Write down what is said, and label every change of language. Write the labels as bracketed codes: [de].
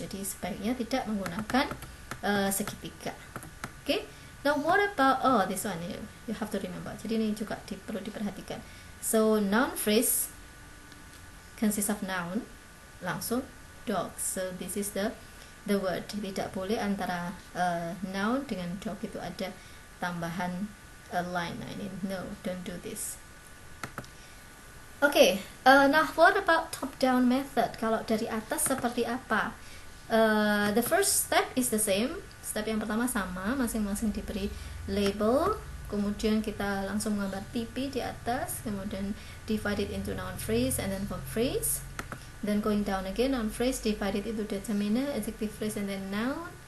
[id] Jadi sebaiknya tidak menggunakan segitiga. Okay. [en] Now what about this one? You have to remember. [id] Jadi ini juga perlu diperhatikan. [en] So noun phrase consists of noun, langsung dog. So this is the word. [id] Tidak boleh antara noun dengan dog itu ada tambahan line. [en] No, don't do this. Okay, now what about top-down method? [id] Kalau dari atas seperti apa? [en] The first step is the same. [id] Step yang pertama sama, masing-masing diberi label. Kemudian kita langsung menggambar TP di atas. Kemudian [en] divide it into noun phrase and then verb phrase. Then going down again, noun phrase divided into determiner, adjective phrase, and then noun.